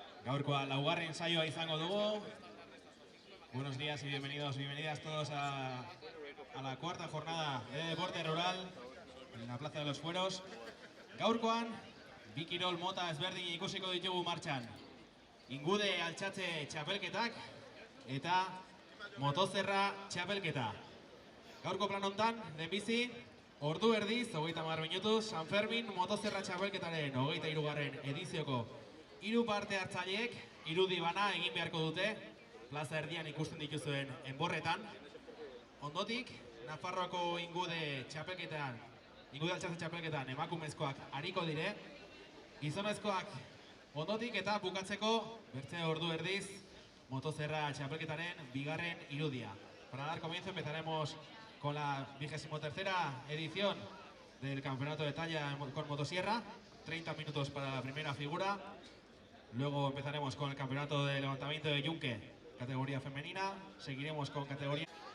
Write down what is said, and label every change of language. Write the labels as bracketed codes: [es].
[eu] Gaurkoa laugarren saioa izango dugu. [es] Buenos días y bienvenidas todos a la cuarta jornada de deporte rural en la Plaza de los Fueros. [eu] Gaurkoan, bi kirol mota ezberdin ikusiko ditugu martxan. Ingude altxatze txapelketak eta motozerra txapelketa. Gaurko plan hontan, lehenbizi, ordu erdiz, 30 minutuz, San Fermin motozerra txapelketaren 23. edizioko hiru parte hartzaileek irudi bana egin beharko dute, plaza erdian ikusten dituzuen enborretan. Ondotik, Nafarroako ingude altxatze txapelketan emakumezkoak ariko dire, gizonezkoak ondotik eta bukatzeko bertze ordu erdiz motozerra txapelketaren bigarren irudia. [es] Para dar comienzo empezaremos con la 23ª edición del Campeonato de Talla con motosierra, 30 minutos para la primera figura. Luego empezaremos con el Campeonato de Levantamiento de Yunque, categoría femenina. Seguiremos con categoría...